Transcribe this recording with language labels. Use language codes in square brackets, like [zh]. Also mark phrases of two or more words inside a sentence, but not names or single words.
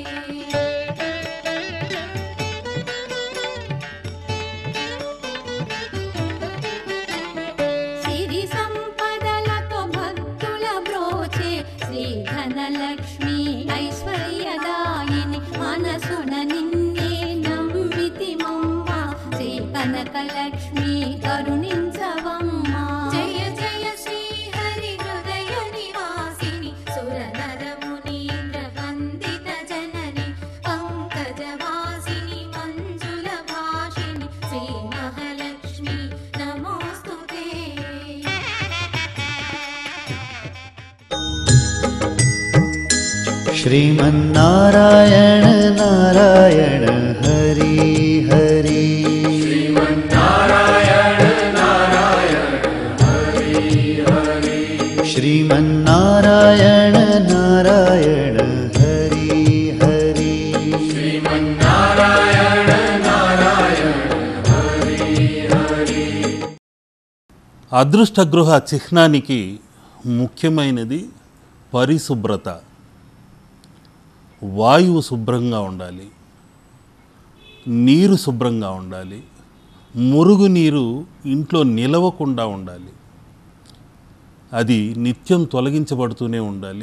[te] సిరి సంపదలతో భక్తుల బ్రోచే శ్రీ ధనలక్ష్మి ఐశ్వర్యదాయిని మనసున నిన్నే నమ్మితిమమ్మ శ్రీ కనకలక్ష్మి కరుణించవమ్మ. [sa] జయ జయ శ్రీ హరి హృదయ నివాసిని సురనర మునీంద్ర వందిత జనని పంకజవాసిని మంజుల భాషిణి శ్రీ మహాలక్ష్మి నమోస్తుతే. श्रीमन्नारायण नारायण हरि हरि श्रीमन्नारायण नारायण हरि हरि [te] అదృష్టగృహ చిహ్నానికి ముఖ్యమైనది పరిశుభ్రత. వాయువు శుభ్రంగా ఉండాలి, నీరు శుభ్రంగా ఉండాలి, మురుగు నీరు ఇంట్లో నిలవకుండా ఉండాలి, అది నిత్యం తొలగించబడుతూనే ఉండాలి.